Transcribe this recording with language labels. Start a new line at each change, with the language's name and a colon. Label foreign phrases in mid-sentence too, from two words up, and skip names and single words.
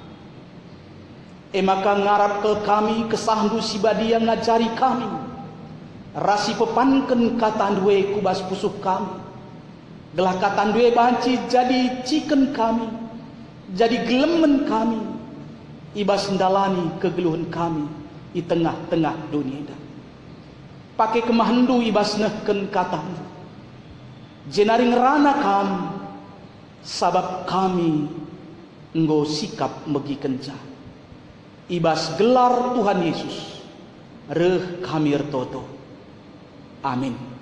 Batak Karo: Maka ngarap ke kami kesahdu si badia ngajari kami, rasi pepanken katandue kubas pusuh kami, gelah katandue banci jadi ciken kami, jadi gelemen kami, ibas ndalani kegeluhan kami di tengah-tengah dunia dah. Pakai kemahandu ibas nehken katandu, jenari ngerana kami, sabab kami nggo sikap megi kenca, ibas gelar Tuhan Yesus, reh kami ertoto. Amin.